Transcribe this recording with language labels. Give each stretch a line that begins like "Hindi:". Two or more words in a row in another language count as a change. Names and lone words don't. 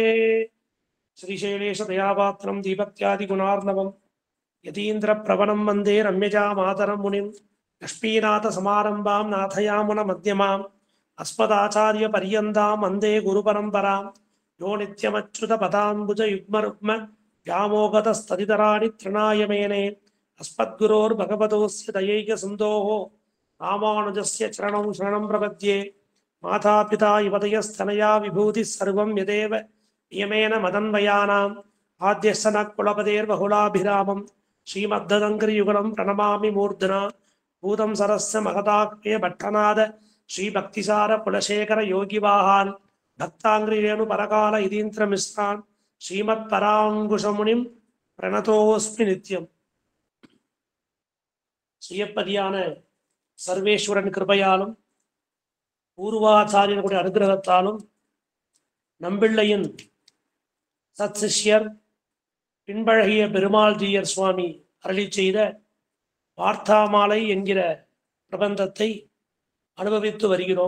Sanskrit: श्रीशैलेशदयापात्रं धीभक्त्यादिगुणार्णवम् यतीन्द्रप्रवणं वन्दे रम्यजा मातरं मुनिम् लक्ष्मीनाथसमारम्भां नाथयामुन मध्यमाम् अस्मदाचार्य पर्यन्तां वन्दे गुरुपरम्पराम् यो नित्यमच्युत पदाम्बुज युग्मरुक्म व्यामोगतस्तदितराणि तृणाय मेने अस्मद्गुरोर्भगवतोऽस्य दयैक सिन्धोः रामानुजस्य चरणं शरणं प्रपद्ये. मातापिता युवतयस्तनया विभूतिः सर्वं यदेव नियमेन मदन्वयानाम् आद्यस्य न कुलपतेर्बहुलाभिरामं श्रीमद्ददङ्करियुगलं प्रणमामि मूर्धना भूतं सरस्य महदाख्य भट्टनाद श्रीभक्तिसार कुलशेखर योगिवाहान् भक्ताङ्ग्रिरेणुपरकाल इदीन्द्रमिश्रान् श्रीमत्पराङ्कुशमुनिं प्रणतोऽस्मि नित्यम्.
Tamil: சுயப்பதியான சர்வேஸ்வரன் கிருபையாலும் பூர்வாச்சாரியனுடைய அனுகிரகத்தாலும் நம்பிள்ளையின் சத் சிஷ்யர் பின்பழகிய பெருமாள் ஜீயர் சுவாமி அருளி செய்த வார்த்தாமாலை என்கிற பிரபந்தத்தை அனுபவித்து வருகிறோம்.